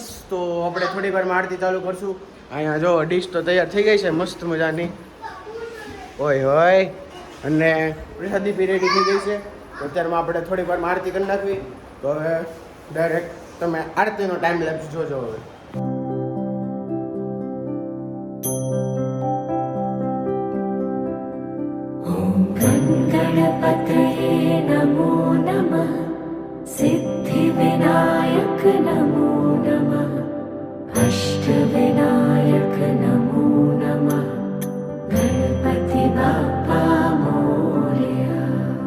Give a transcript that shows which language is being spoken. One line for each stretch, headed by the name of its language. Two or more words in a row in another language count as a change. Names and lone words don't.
Gujarati: તો આપણે થોડી વારમાં આરતી ચાલુ કરશું. અહીંયા જો ડીશ તો તૈયાર થઈ ગઈ છે મસ્ત મજાની. હોય હોય અને પ્રસાદી બી રેડી થઈ ગઈ છે. તો અત્યારમાં આપણે થોડીક વારમાં આરતી કરી નાખવી. તો હવે ડાયરેક્ટ તમે આરતીનો
English: time lapse
Gujarati: જોજો. હવે
Sanskrit: गणपतये नमो नमः, सिद्धिविनायक नमो नमः, अष्टविनायक नमो नमः,
Marathi: गणपति बाप्पा मोरया.